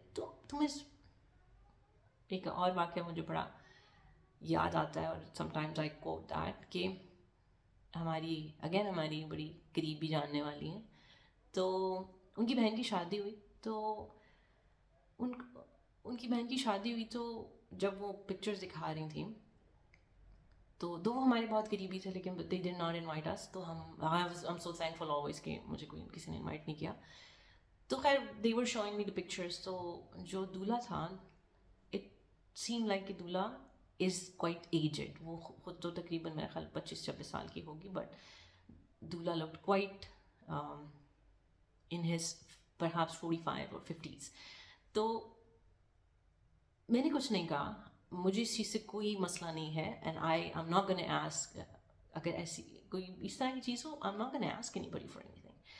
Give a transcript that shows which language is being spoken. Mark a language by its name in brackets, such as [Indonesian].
[Urdu] تو تمہیں ایک اور واقعہ مجھے بڑا یاد آتا ہے, اور [English] sometimes I quote that, [Urdu] کہ ہماری بڑی قریبی جاننے والی ہیں, تو ان کی بہن کی شادی ہوئی. تو ان کی بہن کی شادی ہوئی تو جب وہ پکچرز دکھا رہی تھیں, تو دو ہمارے بہت قریبی تھے لیکن [English] they did not invite us. [Urdu] تو [English] I'm so thankful always [Urdu] کہ مجھے کسی نے انوائٹ نہیں کیا. [English] تو خیر they were showing me the pictures. تو جو دولہا تھا, it seemed like کہ دولہا is quite aged. [Urdu] وہ خود تو تقریباً میرا خیال 25-26 سال کی ہوگی, بٹ دولہا looked quite in his perhaps 45 or 50s. تو میں نے کچھ نہیں کہا, مجھے اس چیز سے کوئی مسئلہ نہیں ہے, and [English] I'm not gonna ask, [Urdu] اگر ایسی کوئی اس طرح کی چیز ہو [English] I'm not gonna ask anybody for anything.